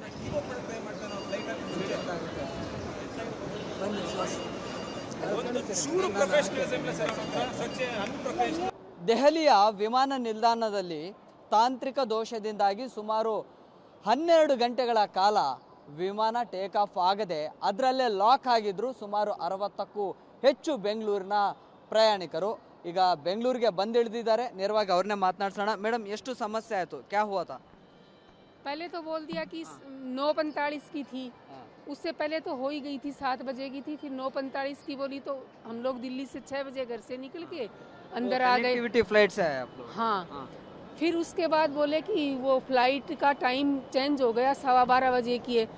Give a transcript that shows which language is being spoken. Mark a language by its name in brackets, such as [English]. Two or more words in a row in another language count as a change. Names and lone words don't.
[Kannada] ದೆಹಲಿಯ ವಿಮಾನ ನಿಲ್ದಾಣದಲ್ಲಿ ತಾಂತ್ರಿಕ ದೋಷದಿಂದಾಗಿ ಸುಮಾರು 12 ಗಂಟೆಗಳ ಕಾಲ ವಿಮಾನ ಟೇಕ್ ಆಫ್ ಆಗದೆ ಅದರಲ್ಲೇ ಲಾಕ್ ಆಗಿದ್ರು ಸುಮಾರು 60ಕ್ಕೂ ಹೆಚ್ಚು ಬೆಂಗಳೂರಿನ ಪ್ರಯಾಣಿಕರು. ಈಗ ಬೆಂಗಳೂರಿಗೆ ಬಂದಿಳಿದಿದ್ದಾರೆ. ನೇರವಾಗಿ ಅವ್ರನ್ನೇ ಮಾತನಾಡ್ಸೋಣ. ಮೇಡಮ್, ಎಷ್ಟು ಸಮಸ್ಯೆ ಆಯಿತು? [Hindi] क्या हुआ था? पहले तो बोल दिया कि 9:45 की थी, उससे पहले तो हो ही गई थी, 7 बजे की थी, फिर 9:45 की बोली तो हम लोग दिल्ली से 6 बजे घर से निकल के अंदर आ गए। [English] connectivity flight [Hindi] से है आप लोग? हाँ। फिर उसके बाद बोले कि वो फ्लाइट का [English] time change [Hindi] हो गया, 12:15 बजे की है।